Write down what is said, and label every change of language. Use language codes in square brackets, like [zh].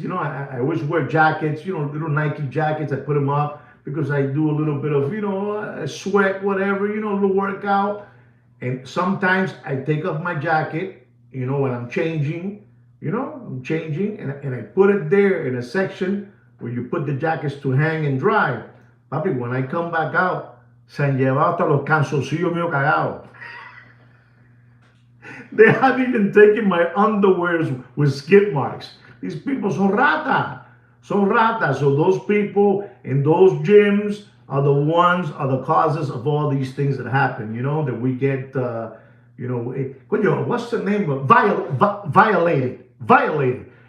[en] I always wear jackets, little Nike jackets. I put them up because I do a little bit of, sweat, whatever, a little workout. And sometimes I take off my jacket, when I'm changing, and I put it there in a section where you put the jackets to hang and dry. [es] Papi, [en] when I come back out, [es] se han llevado hasta los calzoncillos míos cagados. [en] They have even taken my underwears with skid marks. These people [es] son rata. Son ratas. [en] So those people in those gyms are the causes of all these things that happen, that we get, what's the name of violated? Violated.